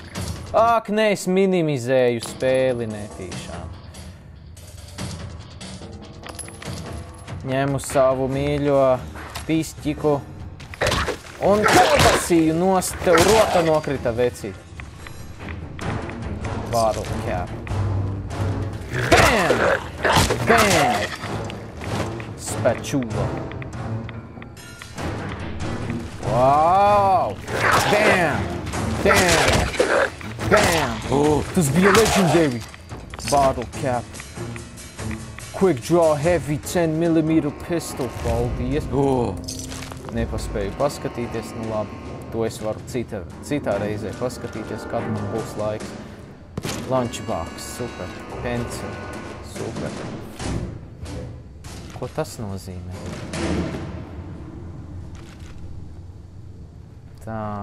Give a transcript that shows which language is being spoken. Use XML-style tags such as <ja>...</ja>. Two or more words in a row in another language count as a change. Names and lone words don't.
<lv>Ak, ne, es minimizēju spēli netīšām. Ņemu savu mīļo pišķiku un kalbasīju nost, tev rota nokrita vecī.</lv> <en>Bottle cap. Bam! Bam! Spatula. Wow! Bam! Bam! Bam!</en> <lv>Oh, tas bija legendary.</lv> <en>Bottle cap. Quick draw heavy 10mm pistol.</en> <lv>Paldies. Oh. Nepaspēju paskatīties, nu labi. To es varu citā reizē paskatīties, kad man būs laiks.</lv> <en>Lunchbox, super. Pencil, super.</en> <lv>Ko tas nozīmē? Tā.</lv>